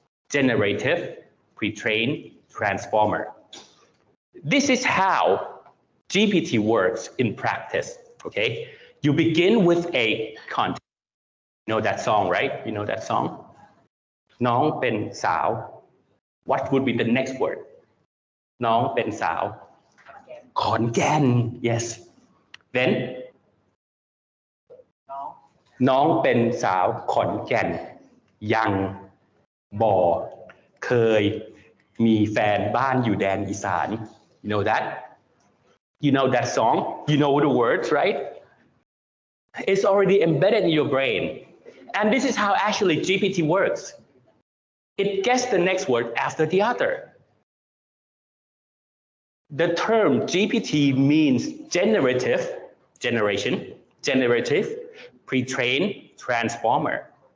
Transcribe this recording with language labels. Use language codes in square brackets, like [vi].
[en] Generative, pre-trained, transformer. This is how GPT works in practice, okay? You begin with a content. You know that song, right? You know that song? [th] น้องเป็นสาว [en] What would be the next word? [th] น้องเป็นสาว ขอนแก่น [en] Yes. Then [th] น้องเป็นสาวขอนแก่น ยังบ่เคยมีแฟนบ้านอยู่แดนอีสาน [en] You know that? You know that song? You know the words, right? It's already embedded in your brain. And this is how actually GPT works. It gets the next word after the other. The term GPT means generative, pre-trained transformer.